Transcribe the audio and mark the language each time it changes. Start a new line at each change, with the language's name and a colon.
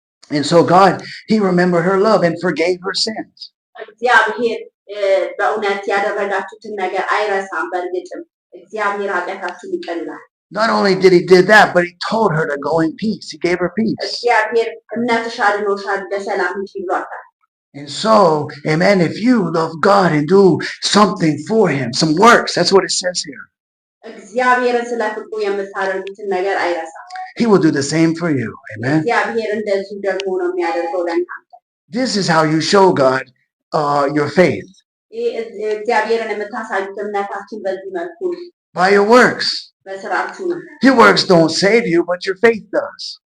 English: And so God, He remembered her love and forgave her sins.
Amharic: እግዚአብሔር በእውነት ያደረጋችሁትን ነገር አይረሳም። በእርግጥም እግዚአብሔር ኃጢአታችሁን ይቀላል።
English: Not only did He did that, but He told her to go in peace. He gave her peace.
Amharic: እግዚአብሔር እምነትሽ አድኖሻል በሰላም ሂጂ ብሏታል።
English: And so, amen, if you love God and do something for Him, some works, that's what it says here.
Amharic: እግዚአብሔርን ስለ ፍቅሩ የምታደርጉትን ነገር አይረሳም።
English: He will do the same for you. Amen.
Amharic: እግዚአብሔር እንደዚሁ ደግሞ ነው የሚያደርገው ለእናንተ።
English: This is how you show God your faith.
Amharic: እግዚአብሔርን የምታሳዩት እምነታችን በዚህ መልኩ
English: by your works.
Amharic: በስራችሁ ነው።
English: Your works don't save you, but your faith does.